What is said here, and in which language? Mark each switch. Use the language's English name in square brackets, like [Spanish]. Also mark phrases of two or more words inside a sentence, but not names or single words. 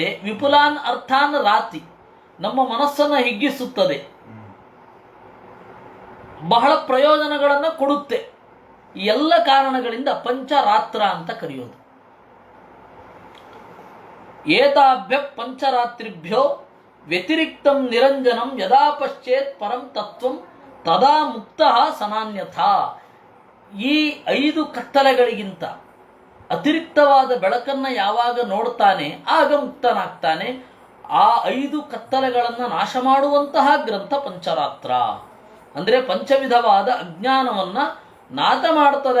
[Sanskrit] ವಿಪುಲಾನ್ ಅರ್ಥಾನ್ ರಾತಿ, [Kannada] ನಮ್ಮ ಮನಸ್ಸನ್ನು ಹಿಗ್ಗಿಸುತ್ತದೆ, ಬಹಳ ಪ್ರಯೋಜನಗಳನ್ನು ಕೊಡುತ್ತೆ. ಈ ಎಲ್ಲ ಕಾರಣಗಳಿಂದ ಪಂಚರಾತ್ರ ಅಂತ ಕರೆಯೋದು. [Sanskrit] ಏತಾಭ್ಯ ಪಂಚರಾತ್ರಿಭ್ಯೋ ವ್ಯತಿರಿಕ್ತಂ ನಿರಂಜನಂ ಯದಾ ಪಶ್ಚೇತ್ ಪರಂ ತತ್ವಂ ತದಾ ಮುಕ್ತ ಸನಾನ್ಯಥಾ. [Kannada] ಈ 5 ಕತ್ತಲೆಗಳಿಗಿಂತ ಅತಿರಿಕ್ತವಾದ ಬೆಳಕನ್ನು ಯಾವಾಗ ನೋಡ್ತಾನೆ ಆಗ ಮುಕ್ತನಾಗ್ತಾನೆ. ಆ 5 ಕತ್ತಲೆಗಳನ್ನು ನಾಶ ಮಾಡುವಂತಹ ಗ್ರಂಥ ಪಂಚರಾತ್ರ. ಅಂದರೆ ಪಂಚವಿಧವಾದ ಅಜ್ಞಾನವನ್ನು ನಾಶ ಮಾಡ್ತದೆ.